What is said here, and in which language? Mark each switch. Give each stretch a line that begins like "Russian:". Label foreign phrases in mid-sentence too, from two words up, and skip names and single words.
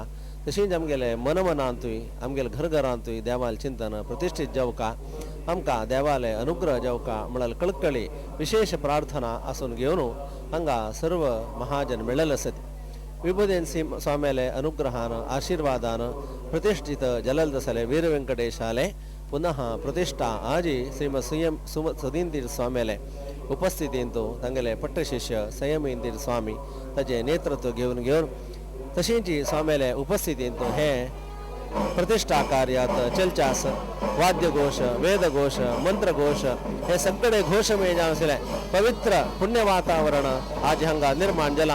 Konkani: तशेंच आमगेले मनमनांतूय आमगेले घरघरांतूय देवाल चिंतन प्रतिश्ठीत जावका आमकां देवालय अनुग्रह जावका म्हणल्यार कळकळी विशेष प्रार्थना आसून घेवन हांगा सर्व महाजन मेळ्ळेले आसत. विभुदेन स्वामीले अनुग्रहान आशीर्वादान प्रतिष्ठित जलल दसले वीर व्यंकटेशाले पुनः प्रतिष्ठा आजी श्रीमद सदींतीर स्वामीले उपस्थितींत तांगेले पट्टशिष्य संयमेंद्र स्वामी ताचे नेतृत्व घेवन तशेंच स्वामीले उपस्थितींत हे प्रतिष्ठा कार्यात चलचास वाद्यघोष वेदघोष मंत्रघोष हे सगळे घोषमय जावन आशिल्ले पवित्र पुण्य वातावरण आज हांगा निर्माण जालां.